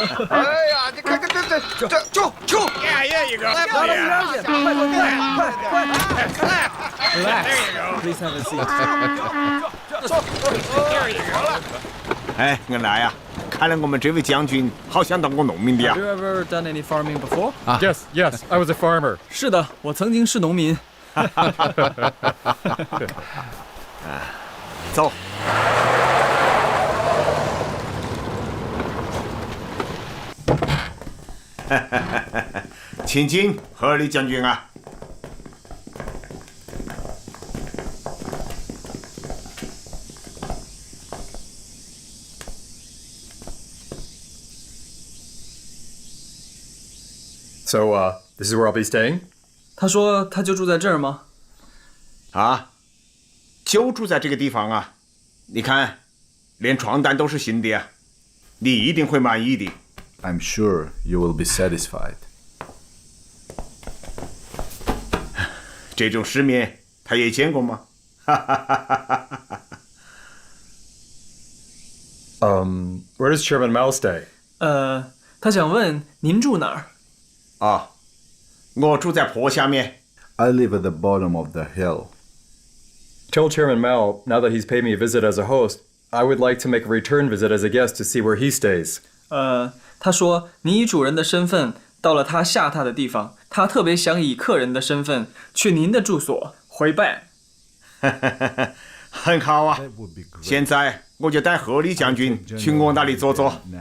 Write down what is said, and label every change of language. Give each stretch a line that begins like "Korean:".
Chinese: 哎呀，你看这，就，一个，哎，恩来呀，看来我们这位将军好像当过农民的呀。
English: Have you ever done any farming before? Yes, I was a farmer.
Chinese: 是的，我曾经是农民。走。请进，赫尔利将军啊。
English: So, this is where I'll be staying?
Chinese: 他说他就住在这儿吗？啊，就住在这个地方啊！你看，连床单都是新的呀，你一定会满意的。
English: I'm sure you will be satisfied.
Chinese: 这种世面他也见过吗？
English: Where does Chairman Mao stay?
Chinese: 他想问您住哪儿？啊，我住在坡下面。
English: I live at the bottom of the hill. Tell Chairman Mao, now that he's paid me a visit as a host, I would like to make a return visit as a guest to see where he stays.
Chinese: 他说你以主人的身份到了他下榻的地方，他特别想以客人的身份去您的住所回拜。很好啊！现在我就带赫尔利将军去我那里坐坐。